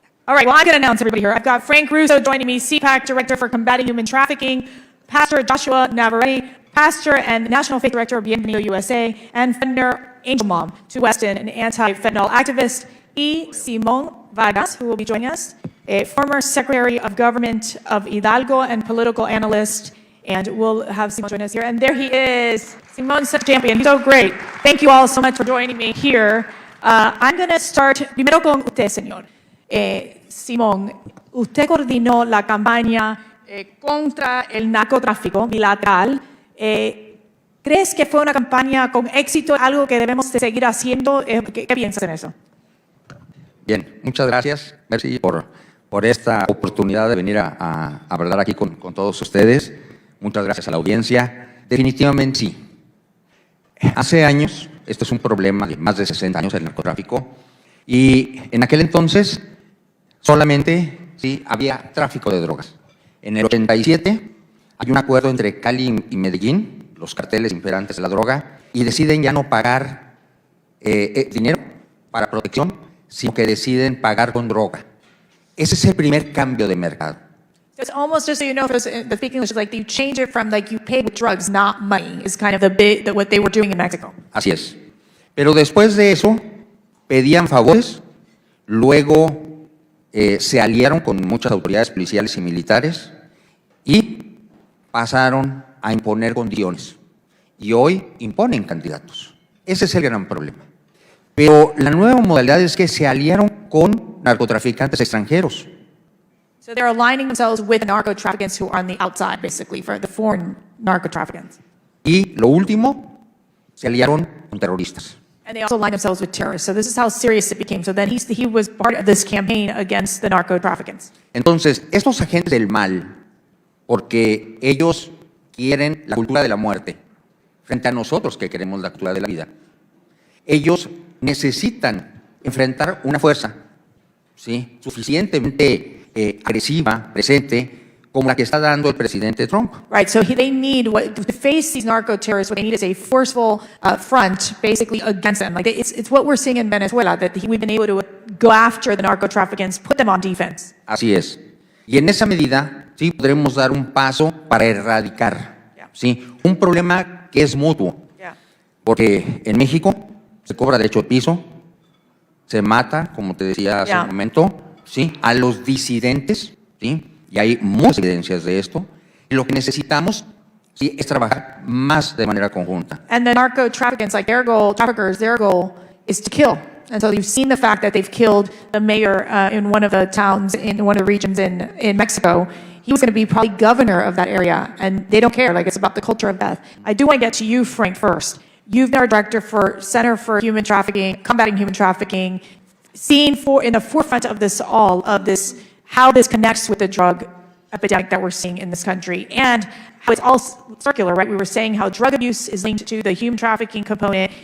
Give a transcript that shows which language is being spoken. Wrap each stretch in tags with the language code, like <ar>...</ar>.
<en>All right, well, I'm going to announce everybody here. I've got Frank Russo joining me, CPAC Director for Combating Human Trafficking, Pastor Joshua Navarrete, Pastor and National Faith Director of Bienvenido USA, and Fentanyl Angel Mom to Weston, an anti-fentanyl activist, E. Simon Vargas, who will be joining us, a former Secretary of Government of Hidalgo and political analyst, and we'll have Simon join us here. And there he is. Simon's such a champion. He's so great. Thank you all so much for joining me here. I'm going to start</en> <es>primero con usted, señor. Simón, usted coordinó la campaña contra el narcotráfico bilateral. ¿Crees que fue una campaña con éxito, algo que debemos de seguir haciendo? ¿Qué piensas en eso? Bien, muchas gracias. Merci por esta oportunidad de venir a hablar aquí con todos ustedes. Muchas gracias a la audiencia. Definitivamente sí. Hace años, esto es un problema de más de 60 años, el narcotráfico, y en aquel entonces solamente ¿sí? Había tráfico de drogas. En el 87 hay un acuerdo entre Cali y Medellín, los carteles imperantes de la droga, y deciden ya no pagar dinero para protección, sino que deciden pagar con droga. Ese es el primer cambio de mercado.</es> <en>So it's almost, just so you know, for the speaking English, like you change it from like you pay with drugs, not money, is kind of what they were doing in Mexico.</en> <es>Así es. Pero después de eso, pedían favores, luego se aliaron con muchas autoridades policiales y militares y pasaron a imponer condiciones. Y hoy imponen candidatos. Ese es el gran problema. Pero la nueva modalidad es que se aliaron con narcotraficantes extranjeros.</es> <en>So they're aligning themselves with the narco-traffickers who are on the outside, basically, for the foreign narco-traffickers.</en> <es>Y lo último, se aliaron con terroristas.</es> <en>And they also align themselves with terrorists. So this is how serious it became. So then he was part of this campaign against the narco-traffickers.</en> <es>Entonces, estos agentes del mal, porque ellos quieren la cultura de la muerte, frente a nosotros que queremos la cultura de la vida, ellos necesitan enfrentar una fuerza, ¿sí?, suficientemente agresiva, presente, como la que está dando el presidente Trump.</es> <en>Right, so they need, to face these narco-terrorists, what they need is a forceful front, basically, against them. Like it's what we're seeing in Venezuela, that we've been able to go after the narco-traffickers, put them on defense.</en> <es>Así es. Y en esa medida, sí, podremos dar un paso para erradicar, ¿sí?, un problema que es mutuo. Porque en México se cobra derecho de piso, se mata, como te decía hace un momento, ¿sí?, a los disidentes, ¿sí?, y hay muchas evidencias de esto, y lo que necesitamos, sí, es trabajar más de manera conjunta.</es> <en>And the narco-traffickers, like their goal is to kill. And so you've seen the fact that they've killed the mayor in one of the towns, in one of the regions in Mexico. He was going to be probably governor of that area, and they don't care. Like, it's about the culture of death. I do want to get to you, Frank, first. You've been our director for Center for Human Trafficking, Combating Human Trafficking, seeing in the forefront of this how this connects with the drug epidemic that we're seeing in this country, and how it's all circular, right? We were saying how drug abuse is linked to the human trafficking component.</en>